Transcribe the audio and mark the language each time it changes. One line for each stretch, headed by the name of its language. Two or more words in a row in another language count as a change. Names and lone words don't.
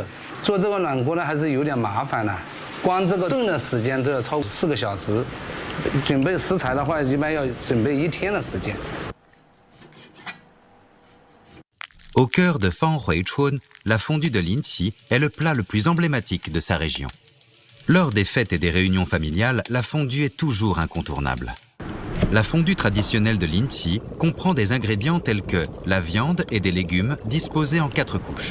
Chinese: 做这个暖锅呢还是有点麻烦的，光这个炖的时间都要超过4个小时，准备食材的话一般要准备1天的时间。
French: Au cœur de Fanhuichun, la fondue de Linqi est le plat le plus emblématique de sa région. Lors des fêtes et des réunions familiales, la fondue est toujours incontournable. La fondue traditionnelle de Linqi comprend des ingrédients tels que la viande et des légumes disposés en 4 couches.